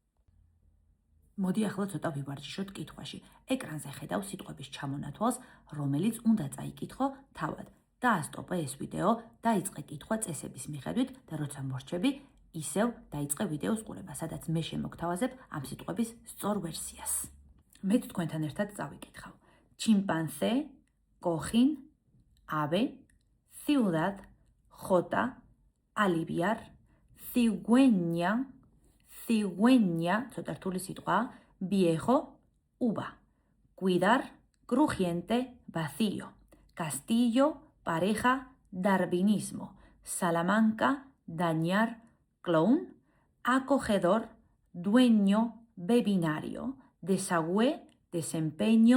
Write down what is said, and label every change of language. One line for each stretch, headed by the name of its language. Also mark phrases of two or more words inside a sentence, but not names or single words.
Georgian: მოდი ახლა ცოტა ვივარჯიშოთ კითხვაში. ეკრანზე ხედავ სიტყვების ჩამონათვალს, რომელიც უნდა წაიკითხო თავად. დაასტოპე ეს ვიდეო, დაიწყე კითხვა წესების მიხედვით და როცა მორჩები, ისევ დაიწყე ვიდეოს ყურება, სადაც მე შემოგთავაზებ ამ სიტყვების სწორ ვერსიას. მე თქვენთან ერთად წავიკითხავ.
Spanish: Chimpancé, cojín, ave, ciudad, jota, aliviar, cigüeña,
Georgian: ცოტა რთული სიტყვა,
Spanish: viejo, uva, cuidar, crujiente, vacío, castillo, pareja, darwinismo, Salamanca, dañar, clown, acogedor, dueño, bebinario, desagüe, desempeño,